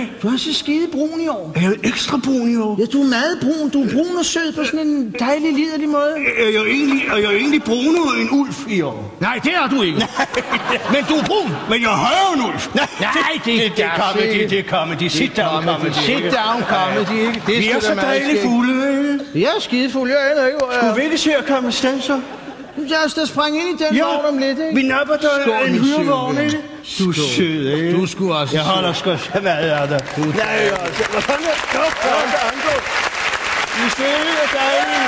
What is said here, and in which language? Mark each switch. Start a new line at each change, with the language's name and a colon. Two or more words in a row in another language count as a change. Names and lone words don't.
Danish: Du er så skidebrun i år. Er jeg ekstra brun i år? Ja, du er meget brun. Du er brun og sød på sådan en dejlig, liderlig måde. Er jeg egentlig brunere end Ulf i år? Nej, det er du ikke. Nej. Men du er brun. Men jeg er højere end Ulf. Nej, det er comedy. Det er comedy.
English: Sit down comedy. Sit down comedy.
Danish: Vi er så dejlige fulde. Jeg er skidefuld. Jeg aner ikke, hvor jeg er. Skulle vi ikke se at komme afsted så? Jeg skal springe ind i den vogn om lidt, ikke? Vi napper dig en hyrevogn, ikke? Du er sød, ikke? Du skulle også jeg holder sgu så meget af dig. Nej, altså. Hvad fanden er det? I er søde og dejlige.